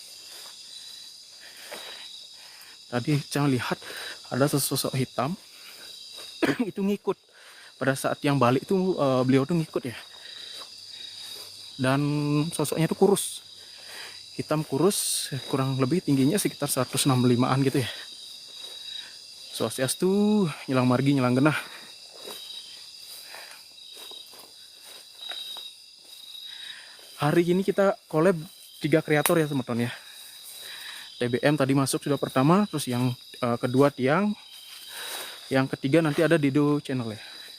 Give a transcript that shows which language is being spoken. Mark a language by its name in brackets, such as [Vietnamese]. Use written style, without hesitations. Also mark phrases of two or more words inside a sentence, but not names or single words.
[Indonesian] Tadi saya lihat ada sesosok hitam itu ngikut pada saat yang balik itu, beliau tuh ngikut ya, dan sosoknya itu kurus, hitam kurus, kurang lebih tingginya sekitar 165an gitu ya. [Balinese] Swastiastu, nyelang margi nyelang genah. [Indonesian] Hari ini kita collab 3 kreator ya teman-teman ya. TBM tadi masuk sudah pertama, terus yang kedua Tiang, yang ketiga nanti ada Dido channel ya.